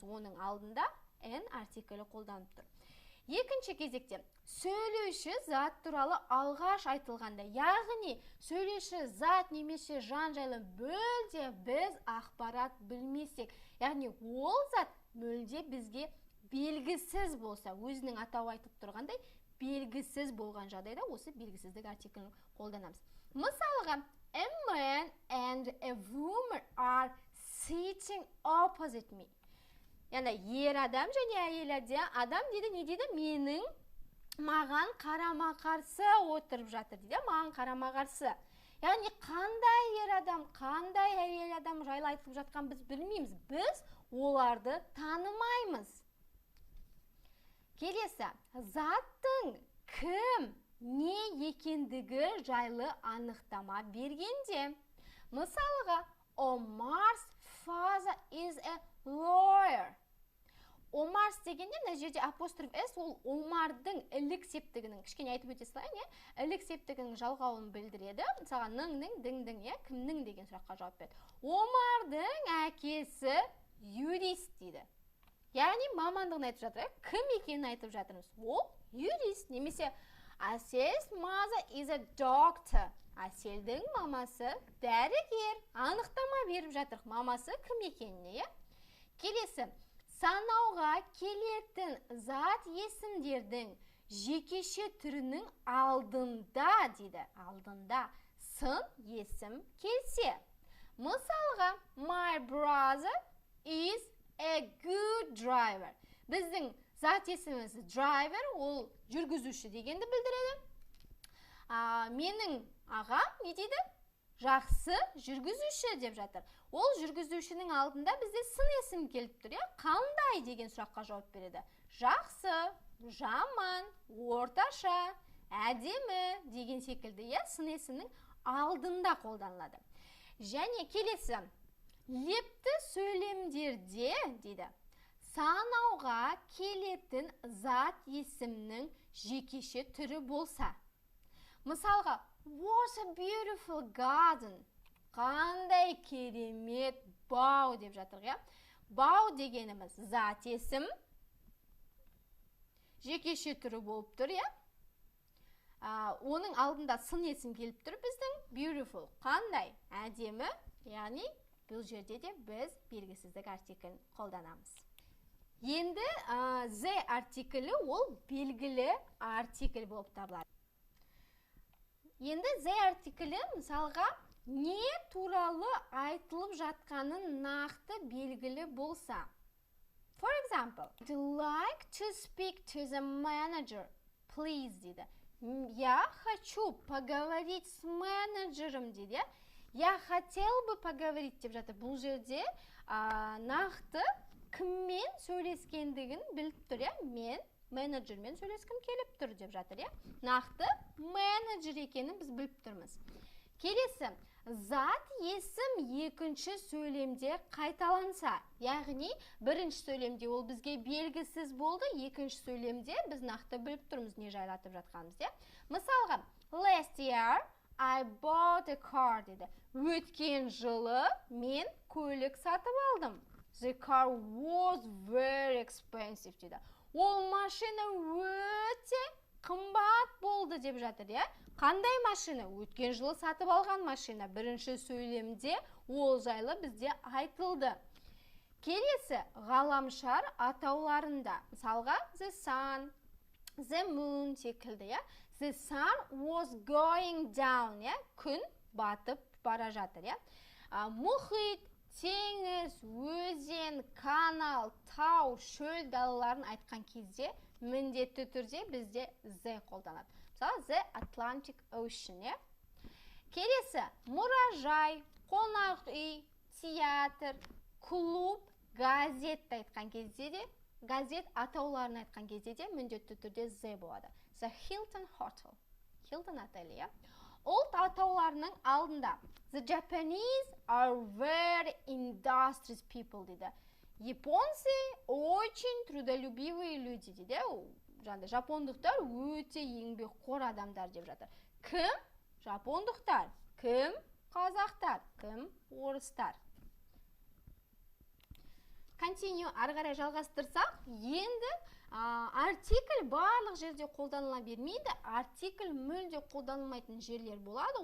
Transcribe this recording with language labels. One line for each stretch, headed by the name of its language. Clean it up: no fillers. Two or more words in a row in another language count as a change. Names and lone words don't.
Kazakh: Оның алдында n артиклі қолданып тұр. Екінші кезекте, сөйлеуші зат туралы алғаш айтылғанда, яғни сөйлеуші зат немесе жан жайлы мүлде біз ақпарат білмесек, яғни ол зат мүлде бізге белгісіз болса, өзінің атауы айтып тұрғандай, белгісіз болған жағдайда осы белгісіздік артиклін қолданамыз. Мысалға,
English: a man and a woman are sitting opposite me.
Kazakh: Яғни ер адам және әйел адам дейді, не дейді? Менің маған қарама-қарсы отырып жатыр дейді, маған қарама-қарсы. Яғни қандай ер адам, қандай әйел адам жайлы айтылып жатқан біз білмейміз. Біз оларды танымаймыз. Келесі, заттың кім, не екендігі жайлы анықтама бергенде. Мысалға,
English: Omar's father is a lawyer.
Kazakh: Omar's дегенде, мына жерде апостроф s, ол Омардың ілік септігінің, кішкене айтып өте салайын, ілік септігінің жалғауын білдіреді. Мысалға, ның-ның, дің-дің, кімнің деген сұраққа жауап береді. Омардың әкесі юрист дейді. Яғни мамандығын айтып жатыр, кім екенін айтып жатырмыз. Ол юрист, немесе
English: Әсел's mother is a doctor.
Kazakh: Әселдің мамасы дәрігер. Анықтама беріп жатыр, мамасы кім екеніне. Келесі, санауға келетін зат есімдердің жекеше түрінің алдында дейді. Алдында сын есім келсе. Мысалға,
English: my brother is a good driver.
Kazakh: Біздің зат есіміміз driver, ол жүргізуші дегенді білдіреді. Менің ағам не дейді? Жақсы жүргізуші деп жатыр. Ол жүргізушінің алдында бізде сын есім келіп тұр, қандай деген сұраққа жауап береді. Жақсы, жаман, орташа, әдемі деген секілді сын есімнің алдында қолданылады. Және келесі, лепті сөйлемдерде дейді, санауға келетін зат есімнің жекеше түрі болса. Мысалға,
English: what a beautiful garden.
Kazakh: Қандай керемет бау деп жатыр. Бау дегеніміз зат есім, жекеше түрі болып тұр. Оның алдында сын есім келіп тұр біздің. beautiful. Қандай? Әдемі. Яғни бұл жерде де біз белгісіздік артиклін қолданамыз. Енді the артиклі ол белгілі артикль болып табылады. Енді the артиклі мысалға не туралы айтылып жатқанын нақты белгілі болса.
English: For example, I'd like to speak to the manager, please,
Kazakh: дейді.
Russian: Я хочу поговорить с менеджером, дейді. Я хотел бы поговорить
Kazakh: деп жатыр. Бұл жерде нақты кіммен сөйлескендігін біліп тұр, мен менеджермен сөйлескім келіп тұр деп жатыр, нақты менеджер екенін біз біліп тұрмыз. Келесі, зат есім екінші сөйлемде қайталанса, яғни бірінші сөйлемде ол бізге белгісіз болды, екінші сөйлемде біз нақты біліп тұрмыз не жайлатып жатқанымыз. Мысалға,
English: last year I bought a car,
Kazakh: деді. Өткен жылы мен көлік сатып алдым.
English: The car was very expensive,
Kazakh: деді. Ол машина өте қымбат болды деп жатыр, Қандай машина? Өткен жылы сатып алған машина. Бірінші сөйлемде ол жайлы бізде айтылды. Келесі, ғаламшар атауларында. Мысалға,
English: the sun, the moon секілді, The sun was going down,
Kazakh: күн батып бара жатыр, Мұхит, теңіз, өзен, канал, тау, шөл далаларын айтқан кезде міндетті түрде бізде the қолданады. Мысалы,
English: the Atlantic Ocean,
Kazakh: Келесі, мұражай, қонақ үй, театр, клуб, газет айтқан кезде де, газет атауларын айтқан кезде де міндетті түрде the болады. The Hilton Hotel, Hilton отелі, Ол атауларының алдында.
English: The Japanese are very industrious people,
Kazakh: дейді.
Russian: Японцы очень трудолюбивые люди,
Kazakh: дейді. Жапондықтар өте еңбекқор адамдар деп жатыр. Кім? Жапондықтар. Кім? Қазақтар. Кім? Орыстар. Continue, ары қарай жалғастырсақ, енді артикль барлық жерде қолданыла бермейді, артикль мүлде қолданылмайтын жерлер болады.